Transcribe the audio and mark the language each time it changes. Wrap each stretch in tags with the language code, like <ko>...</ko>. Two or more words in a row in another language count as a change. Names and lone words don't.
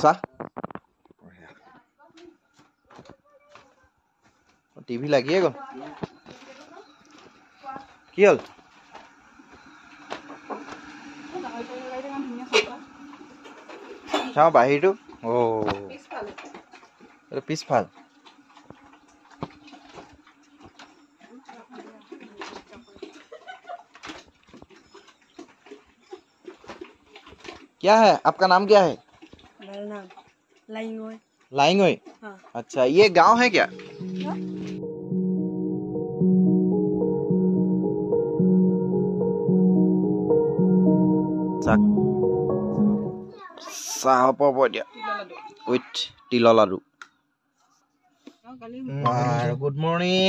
<as>চাহ টিভি লাগিয়ে গ'ল, কি হ'ল? চাওঁ বাহিৰটো, এইটো পিছফাল।</as> <hi>क्या है आपका नाम, क्या है? मेरा नाम लाइंगोय। लाइंगोय। हाँ। अच्छा, ये गांव है क्या?</hi> <as>চাহ পাব দিয়া উইথ তিলৰ লাডু।</as> <en>good morning.</en>